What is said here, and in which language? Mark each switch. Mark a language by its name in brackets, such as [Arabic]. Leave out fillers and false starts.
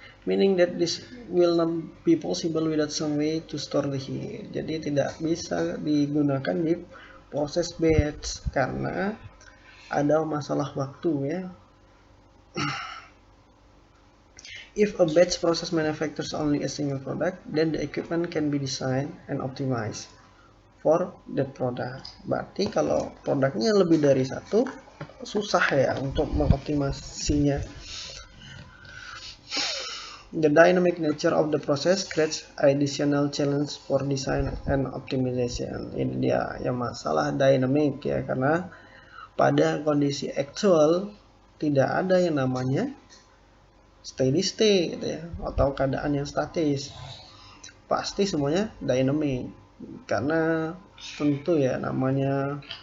[English] Meaning that this will not be possible without some way to store the heat. [Indonesian] Jadi tidak bisa digunakan di proses batch karena ada masalah waktu ya. [English] If a batch process manufactures only a single product, then the equipment can be designed and optimized for that product. [Indonesian] Berarti kalau produknya lebih dari satu, susah ya untuk mengoptimasinya. [English] The dynamic nature of the process creates additional challenge for design and optimization. [Indonesian] Ini dia yang masalah dynamic ya, karena pada kondisi actual tidak ada yang namanya steady state ya, atau keadaan yang statis. Pasti semuanya dynamic, karena tentu ya namanya